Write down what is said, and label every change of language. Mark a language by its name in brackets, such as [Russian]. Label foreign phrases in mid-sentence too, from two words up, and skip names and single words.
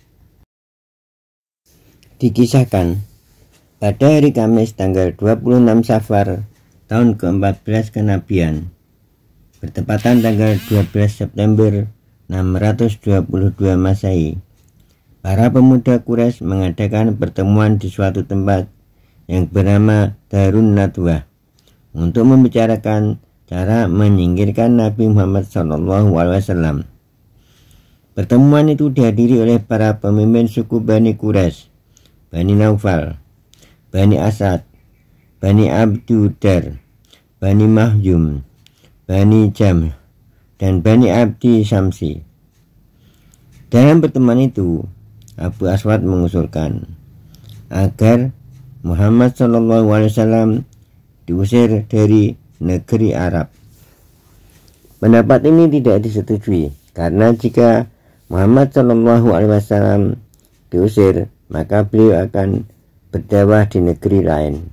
[Indonesian] Dikisahkan, pada hari Kamis tanggal 26 Safar tahun ke-14 kenabian, bertepatan tanggal 12 September 622 Masehi, para pemuda Quraisy mengadakan pertemuan di suatu tempat yang bernama Darun Nadwah untuk membicarakan cara menyingkirkan Nabi Muhammad SAW. Pertemuan itu dihadiri oleh para pemimpin suku Bani Quraisy, Bani Naufal, Bani Asad, Bani Abdudar, Bani Mahjum, Bani Jam, dan Bani Abdi Syamsi. Dalam pertemuan itu, Abu Aswad mengusulkan agar Muhammad SAW diusir dari negeri Arab. Pendapat ini tidak disetujui karena jika Muhammad SAW diusir, maka beliau akan berdakwah di negeri lain.